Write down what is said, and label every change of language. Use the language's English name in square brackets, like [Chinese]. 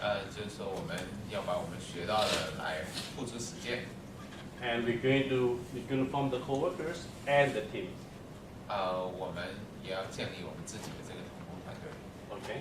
[Chinese] 就是说我们要把我们学到的来付诸实践。 [English] And we're going to form the co-workers and the team. [Chinese] 我们也要建立我们自己的这个同工团队。